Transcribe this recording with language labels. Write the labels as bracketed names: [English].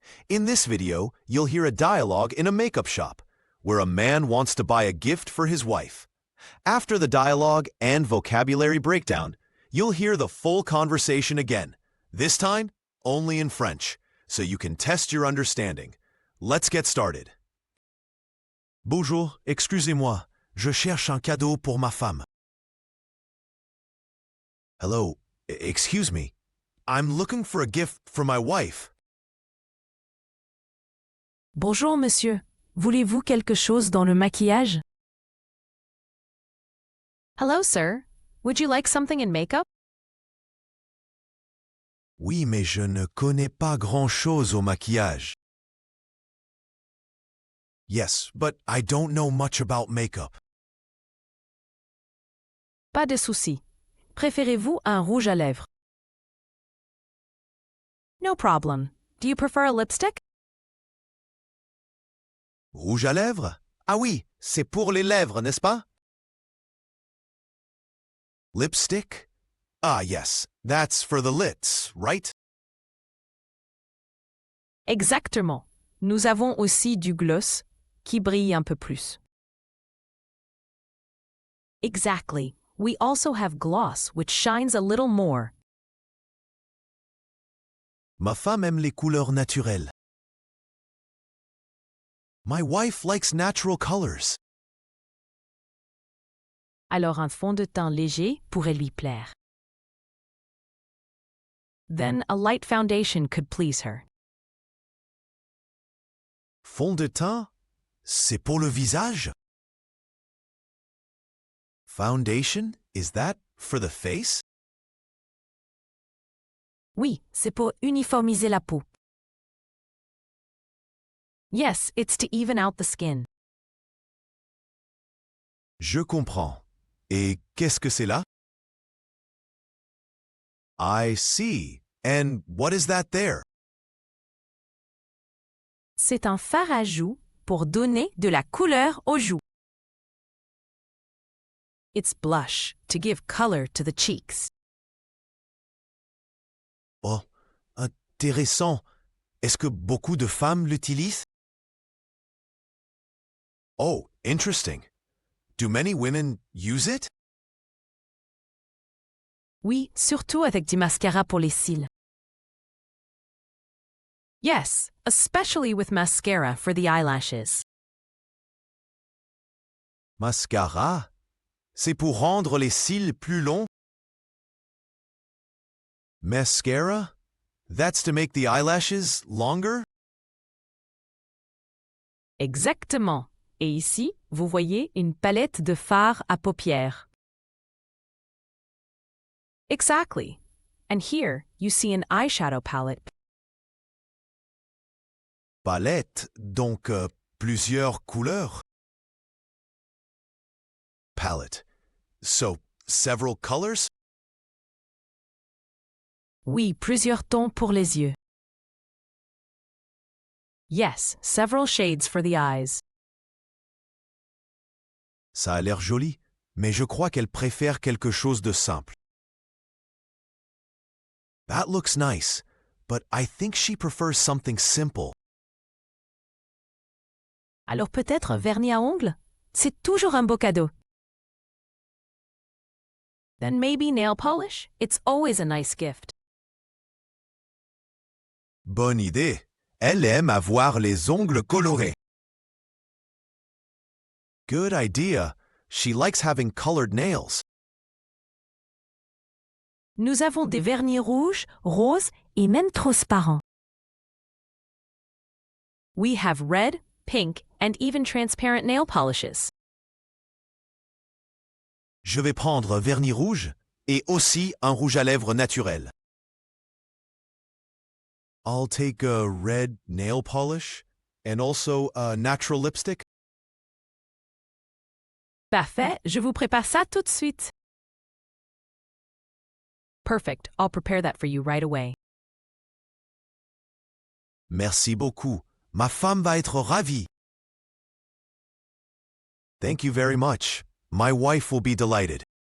[English] In this video, you'll hear a dialogue in a makeup shop, where a man wants to buy a gift for his wife. After the dialogue and vocabulary breakdown, you'll hear the full conversation again, this time only in French, so you can test your understanding. Let's get started. [French] Bonjour, excusez-moi, je cherche un cadeau pour ma femme. [English] Hello, excuse me. I'm looking for a gift for my wife. [French] Bonjour monsieur, voulez-vous quelque chose dans le maquillage? [English] Hello, sir. Would you like something in makeup? [French] Oui, mais je ne connais pas grand-chose au maquillage. [English] Yes, but I don't know much about makeup. [French] Pas de souci. Préférez-vous un rouge à lèvres? [English] No problem. Do you prefer a lipstick? [French] Rouge à lèvres? Ah oui, c'est pour les lèvres, n'est-ce pas? [English] Lipstick? Ah yes, that's for the lips, right? [French] Exactement. Nous avons aussi du gloss qui brille un peu plus. [English] Exactly. We also have gloss, which shines a little more. [French] Ma femme aime les couleurs naturelles. [English] My wife likes natural colors. [French] Alors un fond de teint léger pourrait lui plaire. [English] Then a light foundation could please her. [French] Fond de teint? C'est pour le visage? [English] Foundation? Is that for the face? [French] Oui, c'est pour uniformiser la peau. [English] Yes, it's to even out the skin. [French] Je comprends. Et qu'est-ce que c'est là? [English] I see. And what is that there? [French] C'est un fard à joues pour donner de la couleur aux joues. [English] It's blush, to give color to the cheeks. [French] Oh, intéressant. Est-ce que beaucoup de femmes l'utilisent? [English] Oh, interesting. Do many women use it? [French] Oui, surtout avec du mascara pour les cils. [English] Yes, especially with mascara for the eyelashes. [French] Mascara? C'est pour rendre les cils plus longs? [English] Mascara? That's to make the eyelashes longer? [French] Exactement. Et ici, vous voyez une palette de fard à paupières. [English] Exactly. And here, you see an eyeshadow palette. [French] Palette, donc plusieurs couleurs? [English] Palette. So, several colors? [French] Oui, plusieurs tons pour les yeux. [English] Yes, several shades for the eyes. [French] Ça a l'air joli, mais je crois qu'elle préfère quelque chose de simple. [English] That looks nice, but I think she prefers something simple. [French] Alors peut-être un vernis à ongles? C'est toujours un beau cadeau. [English] Then maybe nail polish? It's always a nice gift. [French] Bonne idée. Elle aime avoir les ongles colorés. [English] Good idea. She likes having colored nails. [French] Nous avons des vernis rouges, roses et même transparents. [English] We have red, pink, and even transparent nail polishes. [French] Je vais prendre un vernis rouge et aussi un rouge à lèvres naturel. [English] I'll take a red nail polish and also a natural lipstick. [French] Parfait, je vous prépare ça tout de suite. [English] Perfect, I'll prepare that for you right away. [French] Merci beaucoup. Ma femme va être ravie. [English] Thank you very much. My wife will be delighted.